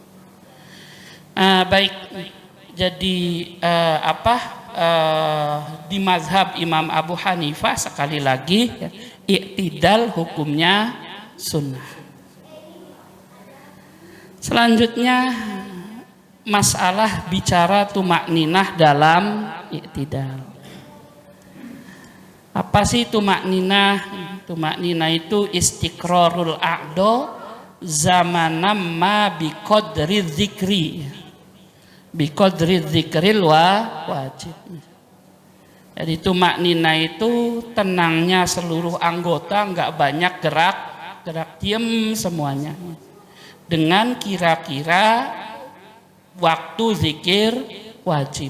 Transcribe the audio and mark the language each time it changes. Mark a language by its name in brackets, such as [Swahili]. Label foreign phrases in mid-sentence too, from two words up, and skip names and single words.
[Indonesian] Baik, jadi di mazhab Imam Abu Hanifah sekali lagi ya, i'tidal hukumnya sunnah. Selanjutnya masalah bicara tumakninah dalam i'tidal. Apa sih tumakninah? [Arabic] Tumakninah itu استقرار الأعضاء زمنا ما بقدر ذكر. بقدر الذكر الواجب. [Indonesian] Jadi tumakninah itu tenangnya seluruh anggota, enggak banyak gerak diam semuanya. Dengan kira-kira waktu zikir wajib.